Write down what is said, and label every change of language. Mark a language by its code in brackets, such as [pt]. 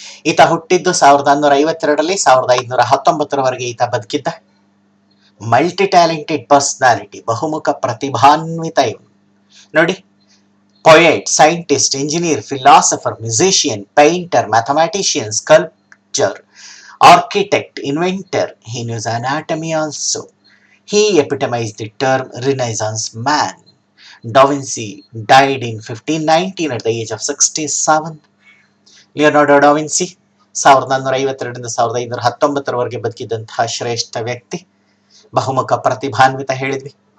[kn] ಈತ ಹುಟ್ಟಿದ್ದು 1152ರಲ್ಲಿ, 1519ರವರೆಗೆ ಈತ ಬದುಕಿದ್ದ. [en] multi talented personality, [kn] ಬಹುಮುಖ ಪ್ರತಿಭಾನ್ವಿತ ಇವನು. [en] ನೋಡಿ, poet, scientist, engineer, philosopher, musician, painter, mathematician, sculpture, architect, inventor. He knows anatomy also. He epitomized the term Renaissance man. Da Vinci died in 1519 at the age of 67. [kn] Leonardo ಡಾ Vinci 1452ರಿಂದ 1519ರವರೆಗೆ ಬದುಕಿದಂತಹ ಶ್ರೇಷ್ಠ ವ್ಯಕ್ತಿ, ಬಹುಮುಖ ಪ್ರತಿಭಾನ್ವಿತ ಹೇಳಿದ್ವಿ.